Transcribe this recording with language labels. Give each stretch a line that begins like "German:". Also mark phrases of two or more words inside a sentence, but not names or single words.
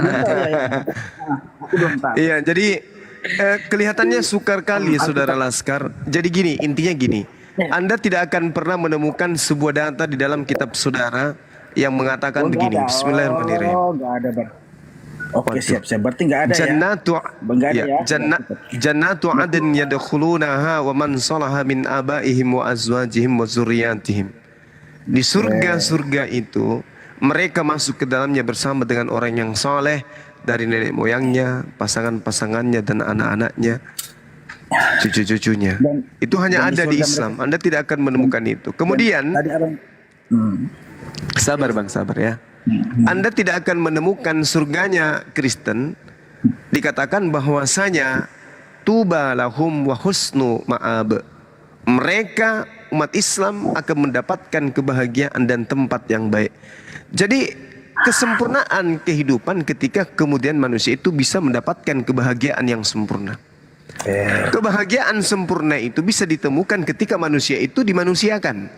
Indonesian: Aku belum tahu. Iya, jadi kelihatannya sukar kali Saudara Laskar. Jadi gini, intinya gini. Anda tidak akan pernah menemukan sebuah data di dalam kitab saudara yang mengatakan begini.
Arabic: بسم الله الرحمن الرحيم.
Indonesian: Oh, nggak ada bang. Oke, siap. Berarti nggak ada
Arabic: جنات عدن يدخلونها ومن صلح من آبائهم وأزواجهم وذرياتهم.
Indonesian: Di surga-surga itu mereka masuk ke dalamnya bersama dengan orang yang soleh dari nenek moyangnya, pasangan-pasangannya dan anak-anaknya, cucu-cucunya. Itu hanya ada di Islam. Anda tidak akan menemukan itu. Kemudian sabar bang, sabar ya. Anda tidak akan menemukan surganya Kristen dikatakan bahwasanya
Arabic: طوبى لهم وحسن مآب.
Indonesian: Mereka umat Islam akan mendapatkan kebahagiaan dan tempat yang baik. Jadi kesempurnaan kehidupan ketika kemudian manusia itu bisa mendapatkan kebahagiaan yang sempurna. Kebahagiaan sempurna itu bisa ditemukan ketika manusia itu dimanusiakan.